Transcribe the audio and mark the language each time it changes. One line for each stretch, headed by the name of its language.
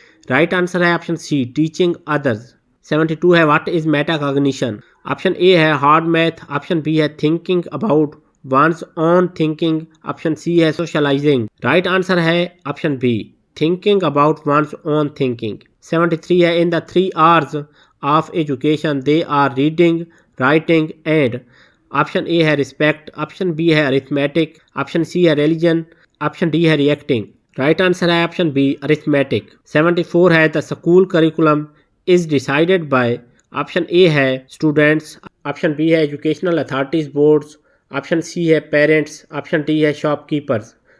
Urdu: Right answer ہے option C teaching others. 72 ہے
English: what is meta cognition,
Urdu: option اے ہے hard math, option B ہے thinking about one's own thinking, option C ہے socialising. Right answer ہے option B thinking about one's own thinking.
English: 73 ہے in the 3 R's of education they are reading, writing and.
Urdu: Option اے ہے respect، option B ہے arithmetic، option C ہے religion، option D ہے reacting. Right answer ہے option B arithmetic. 74 ہے
English: the school curriculum is decided by،
Urdu: option اے ہے students، option B ہے educational authorities boards، option C ہے parents, option D ہے shop keepers.